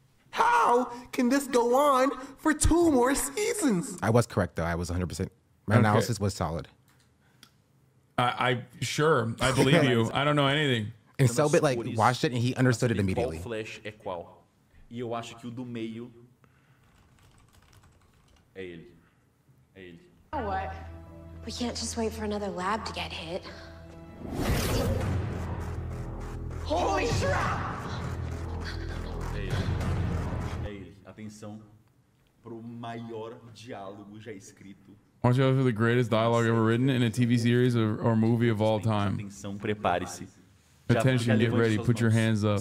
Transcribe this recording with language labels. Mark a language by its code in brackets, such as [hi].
[en] How can this go on for 2 more seasons? I was correct though. I was 100%. My analysis was solid. I believe you. I don't know anything. And Selbit like watched it and he understood it immediately. [pt] Flash é qual? E eu acho que o do meio é ele. É ele. [en] You know what? We can't just wait for another lab to get hit. Holy crap! [pt] É ele. É ele. Atenção pro maior diálogo já escrito. [en] Watch out for the greatest dialogue ever written in a TV series or movie of all time. [pt] Atenção, prepare-se. [en] Attention, get ready, put your hands up.